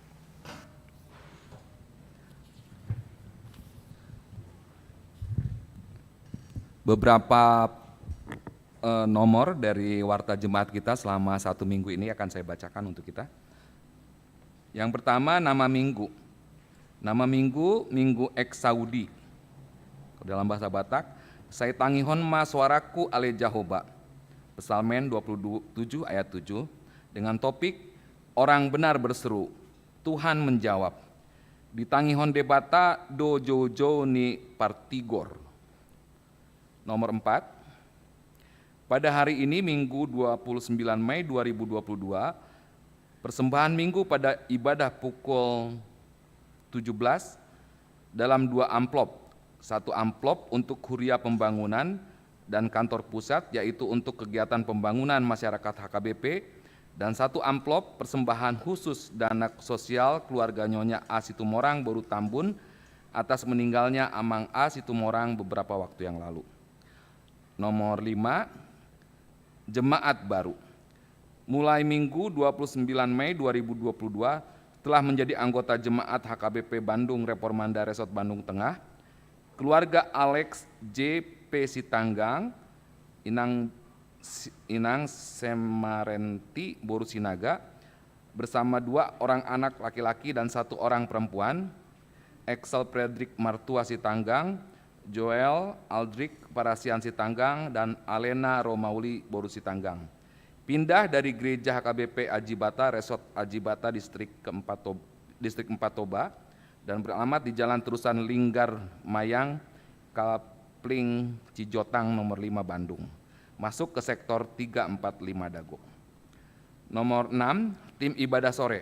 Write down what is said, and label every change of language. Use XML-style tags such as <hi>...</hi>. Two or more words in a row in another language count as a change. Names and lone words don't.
<id>Beberapa nomor dari warta jemaat kita selama 1 minggu ini akan saya bacakan untuk kita. Yang pertama, nama minggu. Nama minggu, Minggu Eks Saudi. Dalam bahasa Batak, saya</id> <bbc>tangihon ma suaraku ale Jahoba.</bbc> <id>Psalmen 27 ayat 7 dengan topik orang benar berseru, Tuhan menjawab.</id> <bbc>Di tangihon debata do jojo ni partigor.</bbc> <id>Nomor 4, pada hari ini Minggu 29 Mei 2022, persembahan Minggu pada ibadah pukul 17 dalam 2 amplop. 1 amplop untuk Huria Pembangunan dan kantor pusat, yaitu untuk kegiatan pembangunan masyarakat HKBP, dan 1 amplop persembahan khusus dana sosial keluarga Nyonya A. Situmorang Boru Tambun atas meninggalnya Amang A. Situmorang beberapa waktu yang lalu. Nomor 5, jemaat baru. Mulai Minggu 29 Mei 2022 telah menjadi anggota jemaat HKBP Bandung Reformanda Resort Bandung Tengah, keluarga Alex J. P. Sitanggang, Inang Semarenti Boru Sinaga, bersama 2 orang anak laki-laki dan 1 orang perempuan, Excel Frederick Martua Sitanggang, Joel Aldrik Parasian Sitanggang, dan Alena Romauli Boru Sitanggang. Pindah dari gereja HKBP Ajibata Resort Ajibata Distrik 4 Toba dan beralamat di Jalan Terusan Linggar Mayang, Kapling Cijotang nomor 5 Bandung. Masuk ke sektor 345 Dago. Nomor 6, tim ibadah sore.</id>